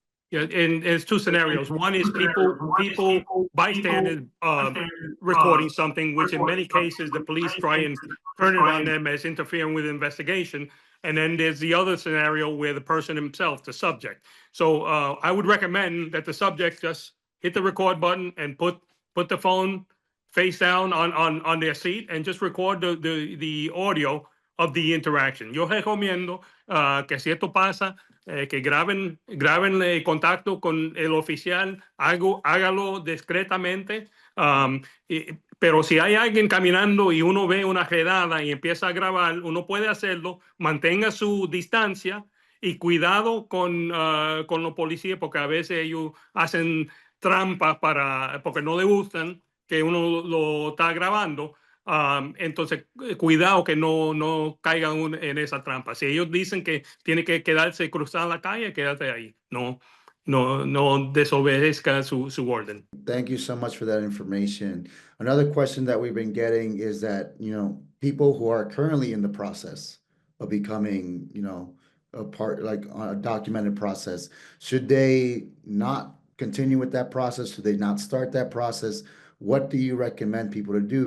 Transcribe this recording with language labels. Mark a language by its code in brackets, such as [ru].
[en] Yeah, and there's two scenarios. One is people bystanders recording something, which in many cases the police try and turn it on them as interfering with the investigation. And then there's the other scenario where the person himself, the subject. So I would recommend that the subject just hit the record button and put the phone face down on their seat and just record the audio of the interaction. [es] Yo recomiendo que si esto pasa, que graben contacto con el oficial, hágalo discretamente. Pero si hay alguien caminando y uno ve una redada y empieza a grabar, uno puede hacerlo, mantenga su distancia y cuidado con los policías, porque a veces ellos hacen trampas porque no le gustan que uno lo está grabando. Entonces, cuidado que no caigan en esa trampa. Si ellos dicen que tiene que quedarse cruzar la calle, quédate ahí. No desobedezca su orden. [en] Thank you so much for that information. Another question that we've been getting is that, people who are currently in the process of becoming, a part, like a documented process, should they not continue with that process? Should they not start that process? What do you recommend people to do?